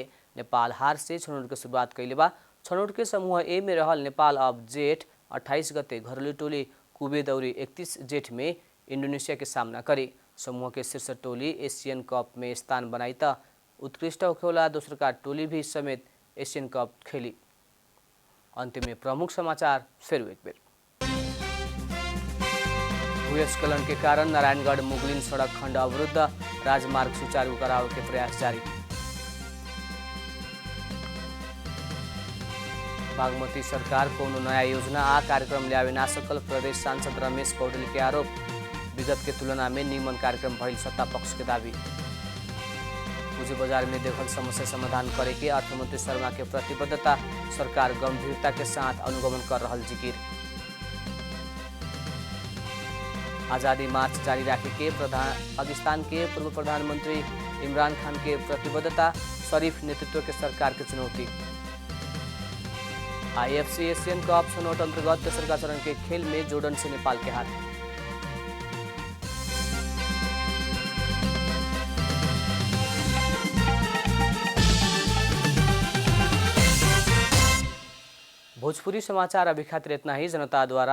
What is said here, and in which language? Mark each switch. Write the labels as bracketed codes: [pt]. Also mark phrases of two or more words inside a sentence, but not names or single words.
[bho] नेपाल हार से छनौट के शुरुआत कैले बा। छनौट के समूह ए में रहल नेपाल अब जेठ 28 गते घरेलू टोली कुवैत और 31 जेठ में इंडोनेशिया के सामना करी। समूह के शीर्ष टोली एशियन कप में स्थान बनाई त उत्कृष्ट होखेवाला दोसरका टोली भी समेत एशियन कप खेली। अंत में प्रमुख समाचार फिर एक बेर। भूस्खलन के कारण नारायणगढ़ मुगलिन सड़क खंड अवरुद्ध, राजमार्ग सुचारू करावे के प्रयास जारी। बागमती सरकार कोनो नया योजना आ कार्यक्रम ल्यावे ना सकल, प्रदेश सांसद रमेश पौडेल के आरोप। विगत के तुलना में निमन कार्यक्रम भइल सत्ता पक्ष के दावी। पूंजी बाजार में देखल समस्या समाधान करे के अर्थमंत्री शर्मा के प्रतिबद्धता, सरकार गंभीरता के साथ अनुगमन कर रहल जिकिर। आज़ादी मार्च जारी रखे के पाकिस्तान के पूर्व प्रधानमंत्री इमरान खान के प्रतिबद्धता, शरीफ नेतृत्व के सरकार के चुनौती। आईएफसी एशियन कप छनौट अंतर्गत तेसरका चरण के खेल में जोर्डन से नेपाल के हार। भोजपुरी समाचार अभी खातिर इतना ही।